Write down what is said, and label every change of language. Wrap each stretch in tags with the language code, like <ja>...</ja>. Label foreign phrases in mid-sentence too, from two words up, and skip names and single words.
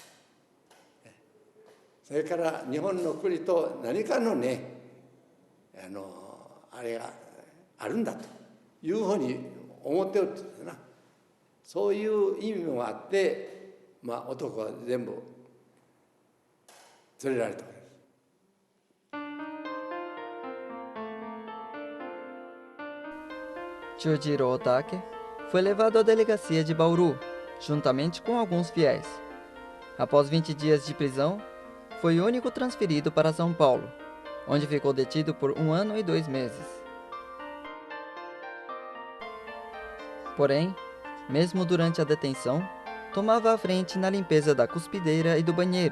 <ja>それから日本の国と何かのねあれがあるんだというふうに思っておるんですな。そういう意味もあって、男は全部連れられたわけです。</ja> <pt>Chujiro Otake foi levado à delegacia de Bauru, juntamente com alguns fiéis. Após 20 dias de prisão, foi o único transferido para São Paulo, onde ficou detido por 1 ano e 2 meses. Porém, mesmo durante a detenção, tomava a frente na limpeza da cuspideira e do banheiro.</pt>